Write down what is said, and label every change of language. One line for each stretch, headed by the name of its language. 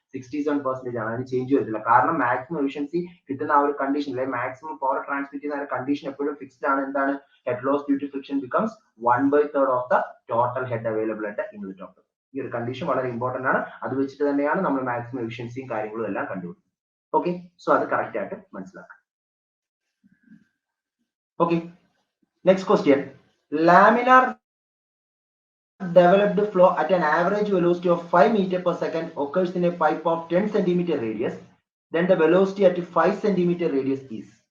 Malayalam: 67% ആണ്. അതിന് ചേഞ്ച് വരത്തില്ല. കാരണം മാക്സിമം എഫിഷ്യൻസി കിട്ടുന്ന ആ ഒരു കണ്ടീഷൻ, അല്ലെങ്കിൽ മാക്സിമം പവർ ട്രാൻസ്മിറ്റ് ചെയ്യുന്ന ആ കണ്ടീഷൻ എപ്പോഴും ഫിക്സ്ഡ് ആണ്. എന്താണ്?
English: head loss due to friction becomes 1/3 of the total head available at the inlet of the.
Malayalam: ഈ ഒരു കണ്ടീഷൻ വളരെ ഇമ്പോർട്ടന്റ് ആണ്. അത് വെച്ചിട്ട് തന്നെയാണ് നമ്മൾ മാക്സിമം എഫിഷ്യൻസിയും കാര്യങ്ങളും എല്ലാം കണ്ടുപിടിക്കുന്നത്. ഓക്കെ, സോ അത് കറക്റ്റ് ആയിട്ട് മനസ്സിലാക്കാം.
English: Okay, next question. Laminar developed flow at an average velocity of 5 meter per second occurs in a pipe of 10 centimeter radius. Then the velocity at 5 centimeter radius is.